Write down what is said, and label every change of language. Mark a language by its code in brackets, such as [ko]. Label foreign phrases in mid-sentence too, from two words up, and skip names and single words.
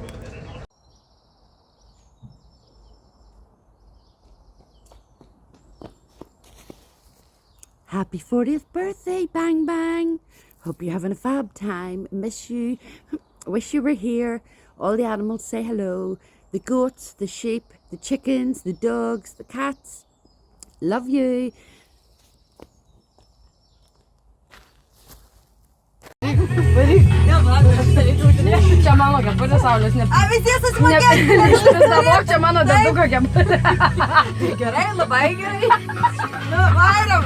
[en] Happy 40th birthday, Bang Bang. Hope you're having a fab time. Miss you. Wish you were here. All the animals say hello. The goats, the sheep, the chickens, the dogs, the cats. Love you. [lt] Čia mano kepurė saulės ne. A, visi susimokėti. Čia mano deduko kepurė. Gerai, labai gerai. Nu, varom.